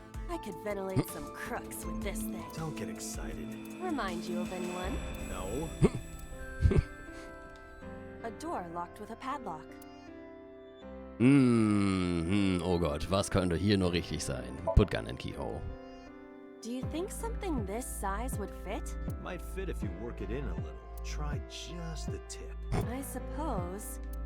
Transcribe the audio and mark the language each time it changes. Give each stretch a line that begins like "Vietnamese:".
English: I could ventilate some crooks with this thing. Don't get excited. Remind you of anyone? No. A door locked with a padlock.
German: Oh Gott, was könnte hier nur richtig sein?
English: Put gun in keyhole. Do you think something this size would fit? Might fit if you work it in a little. Try just the tip. I suppose.